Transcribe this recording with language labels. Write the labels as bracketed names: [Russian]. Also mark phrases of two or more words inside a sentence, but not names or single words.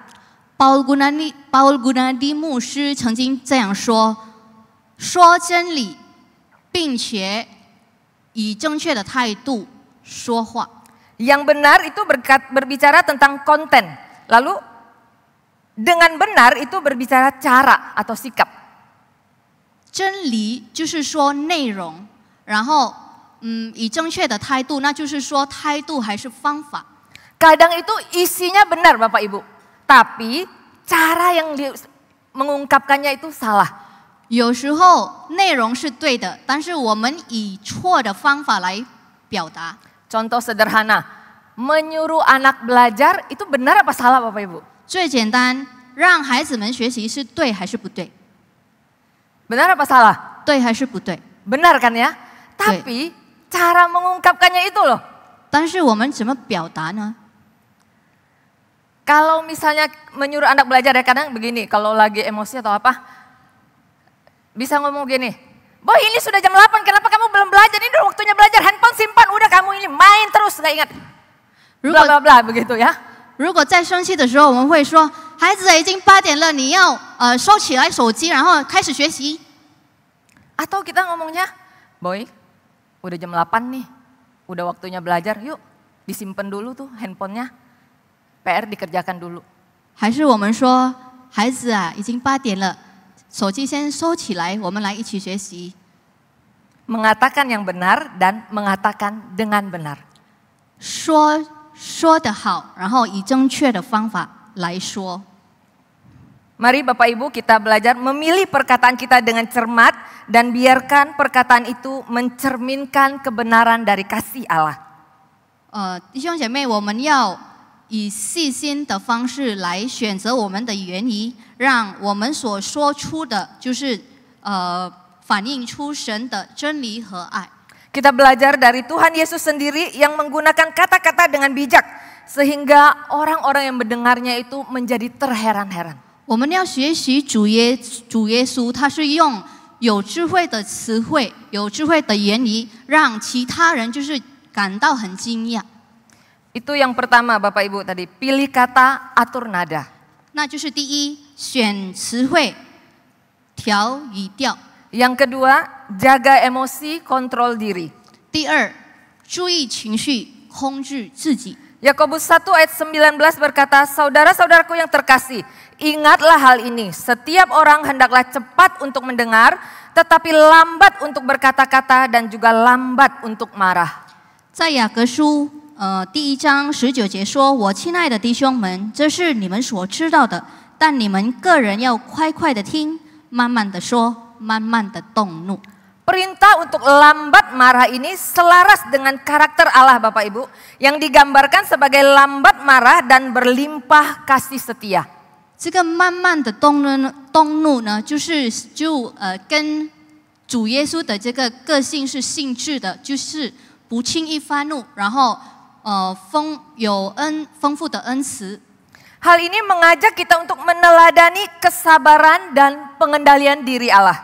[Chinese] Paul Gunadi 牧师曾经这样说：说真理，并且以正确的态度说话。 [Indonesian] Yang benar itu berbicara tentang konten, lalu dengan benar itu berbicara cara atau sikap. [Chinese] 真理就是说内容，然后以正确的态度，那就是说态度还是方法。 [Indonesian] Kadang itu isinya benar Bapak Ibu, tapi cara yang mengungkapkannya itu salah. [Chinese] 有时候内容是对的，但是我们以错的方法来表达。 [Indonesian] Contoh sederhana, menyuruh anak belajar itu benar apa salah Bapak Ibu? [Chinese] 最简单，让孩子们学习是对还是不对？ [Indonesian] Benar apa salah? [Chinese] 对还是不对？ [Indonesian] Benar kan ya? Tapi cara mengungkapkannya itu loh. [Chinese] 但是我们怎么表达呢？ [Indonesian] Kalau misalnya menyuruh anak belajar ya kadang begini, kalau lagi emosi atau apa, bisa ngomong gini, Boy ini sudah jam 8, kenapa kamu belum belajar? Ini udah waktunya belajar, handphone simpan, udah kamu ini main terus, gak ingat. Bla bla bla begitu ya. [Chinese] 如果在生气的时候，我们会说：“孩子，已经8点了，你要收起来手机，然后开始学习。” [Indonesian] Atau kita ngomongnya, Boy, udah jam 8 nih, udah waktunya belajar, yuk disimpan dulu tuh handphonenya, PR dikerjakan dulu. [Chinese] 还是我们说：“孩子啊，已经8点了，手机先收起来，我们来一起学习。” [Indonesian] Mengatakan yang benar dan mengatakan dengan benar. [Chinese] 说得好，然后以正确的方法来说。 [Indonesian] Mari Bapak Ibu kita belajar memilih perkataan kita dengan cermat dan biarkan perkataan itu mencerminkan kebenaran dari kasih Allah. [Chinese] 弟兄姐妹，我们要以细心的方式来选择我们的言语，让我们所说出的就是反映出神的真理和爱。 [Indonesian] Kita belajar dari Tuhan Yesus sendiri yang menggunakan kata-kata dengan bijak sehingga orang-orang yang mendengarnya itu menjadi terheran-heran. [Chinese] 我们要学习主耶稣，他是用有智慧的词汇、有智慧的言语，让其他人就是感到很惊讶。 [Indonesian] Itu yang pertama Bapak Ibu tadi, pilih kata, atur nada. [Chinese] 那就是第一，选词汇，调语调。 [Indonesian] Yang kedua, jaga emosi, kontrol diri. [Chinese] 第二，注意情绪，控制自己。 [Indonesian] Yakobus 1 ayat 19 berkata, saudara-saudaraku yang terkasih, ingatlah hal ini, setiap orang hendaklah cepat untuk mendengar, tetapi lambat untuk berkata-kata dan juga lambat untuk marah. [Chinese] 在雅各书第1章19节说：“我亲爱的弟兄们，这是你们所知道的，但你们个人要快快的听，慢慢的说，慢慢的动怒。” [Indonesian] Perintah untuk lambat marah ini selaras dengan karakter Allah Bapak Ibu yang digambarkan sebagai lambat marah dan berlimpah kasih setia. [Chinese] 这个慢慢的动怒呢，跟主耶稣的这个个性是性质的，就是不轻易发怒，然后丰富的恩慈。 [Indonesian] Hal ini mengajak kita untuk meneladani kesabaran dan pengendalian diri Allah.